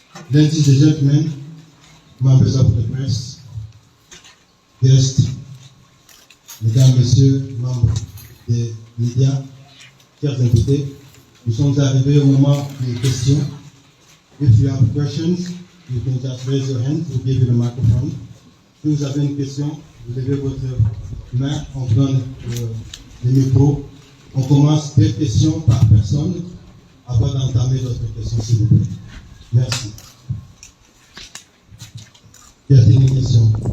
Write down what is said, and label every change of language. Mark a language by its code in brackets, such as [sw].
[en] Ladies and gentlemen, members of the press, guests, [fr] Mesdames, Messieurs, membres des médias, chers invités, nous sommes arrivés au moment des questions. [en] If you have questions, you can just raise your hand, we'll give you the microphone. [fr] Si vous avez une question, vous levez votre main, on vous donne le micro. On commence des questions par personne avant d'entamer d'autres questions, s'il vous plaît. Merci. Y a-t-il une question?